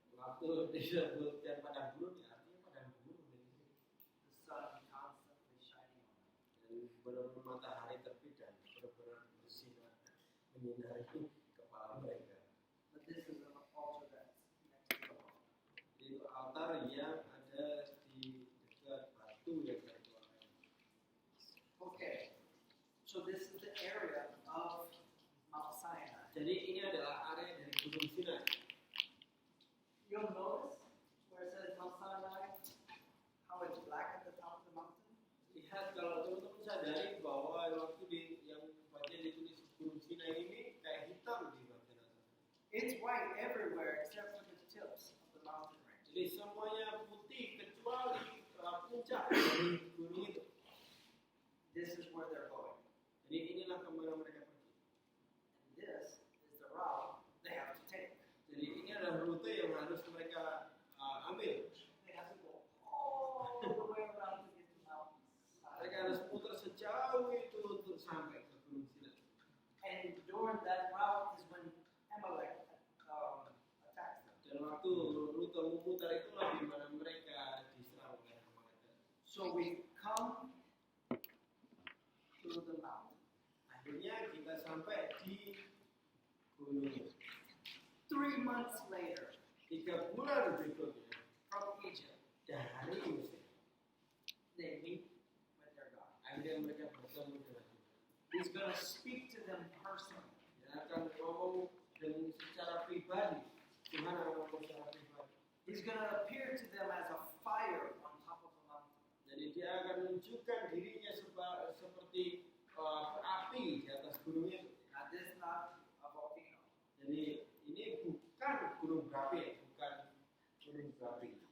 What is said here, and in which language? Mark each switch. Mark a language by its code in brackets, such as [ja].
[id] Waktu disebutkan padang gurun, ya artinya padang gurun. [en] The sun constantly shining on it. [id] Dan benar-benar matahari terbit dan benar-benar bersinar menyinari kepala mereka. [en] But this is an altar that's next to the rock. [id] Itu altar yang ada di dekat batu yang tertuangkan. [en] Okay, so this is the area of Mount Sinai. [id] Jadi ini adalah area dari Gunung Sinai. [en] You'll notice where it says Mount Sinai, how it's black at the top of the mountain. [id] Lihat kalau teman-teman sadari bahwa waktu yang bagian ditulis Gunung Sinai ini kayak hitam di bagian atas. [en] It's white everywhere except for the tips of the mountain range. [id] Jadi semuanya putih kecuali puncak dari gunung itu. [en] This is where they're going. [id] Jadi inilah kemana mereka pergi. [en] And this is the route they have to take. [id] Jadi ini adalah rute yang harus mereka ambil. [en] They have to go all the way around to get to Mount [id] Mereka [en] Sinai. [id] harus putar sejauh itu untuk sampai ke Gunung Sinai. [en] And during that route is when Amalek attacks them. [id] Dan waktu rute memutar itulah di mana mereka diserang oleh Amalek. [en] So we come to the mountain. [id] Akhirnya kita sampai di gunung itu. [en] 3 months later, [id] 3 bulan berikutnya [en] from Egypt, [id] dari Mesir, [en] they meet with their God. [id] akhirnya mereka bertemu dengan Tuhan. [en] He's going to speak to them personally. [id] Dia akan ngomong dengan secara pribadi. Tuhan akan ngomong secara pribadi. [en] He's going to appear to them as a fire on top of a mountain. [id] Jadi dia akan menunjukkan dirinya seperti api di atas gunung itu. [en] Now, this is not a volcano. [id] Jadi ini bukan gunung berapi, bukan gunung berapi.